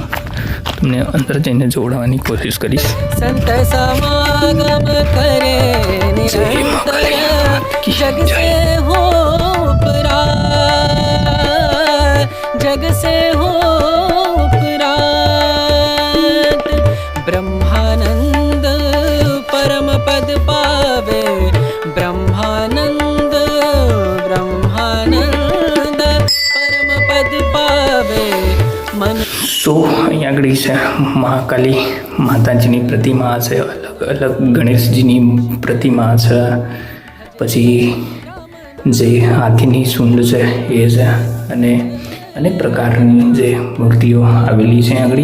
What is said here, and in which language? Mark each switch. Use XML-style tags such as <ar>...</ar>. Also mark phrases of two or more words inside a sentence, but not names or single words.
<gu>તમને અંદર જઈને જોડાવાની કોશિશ કરીશ.</gu> <hi>संत समागम करे निरंतर जग से हो उपरात, जग से हो उपरात. ब्रह्मानंद परम पद पावे, ब्रह्मानंद ब्रह्मानंद परम पद पावे मन.</hi> <gu>તો અહીંયા આગળ છે મહાકાલી માતાજીની પ્રતિમા છે, અલગ અલગ ગણેશજીની પ્રતિમા છે, પછી જે હાથીની સૂંઢ છે એ છે અને અનેક પ્રકારની જે મૂર્તિઓ આવેલી છે આગળ.</gu>